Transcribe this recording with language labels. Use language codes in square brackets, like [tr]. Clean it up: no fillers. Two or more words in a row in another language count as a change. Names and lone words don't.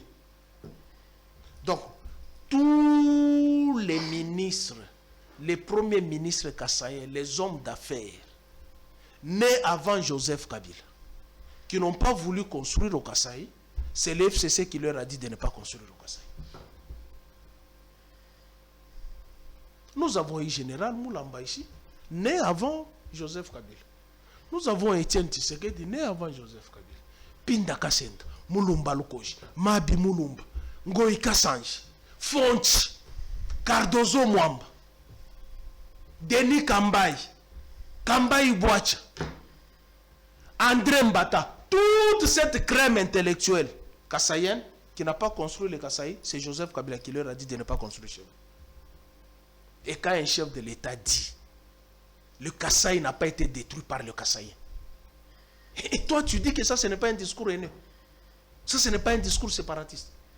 [fr] Donc, tous les ministres, les premiers ministres kassaïens, les hommes d'affaires, nés avant Joseph Kabila, qui n'ont pas voulu construire au Kasaï, c'est l'FCC qui leur a dit de ne pas construire au Kasaï. Nous avons eu Général Moulamba ici, né avant Joseph Kabila. Nous avons Étienne Tshisekedi, né avant Joseph Kabila. Pinda Kasenda, Moulumba Lukoji, Mabi Moulumba, Ngoï Kassanji, Fonchi, Cardozo Mwamba, Denis Kambaï, Kambaï Bouacha, André Mbata, toute cette crème intellectuelle kassaïenne qui n'a pas construit le Kasaï, c'est Joseph Kabila qui leur a dit de ne pas construire chez eux. Et quand un chef de l'État dit le Kasaï n'a pas été détruit par le Kassaïen, et toi tu dis que ça ce n'est pas un discours haineux, ça ce n'est pas un discours séparatiste.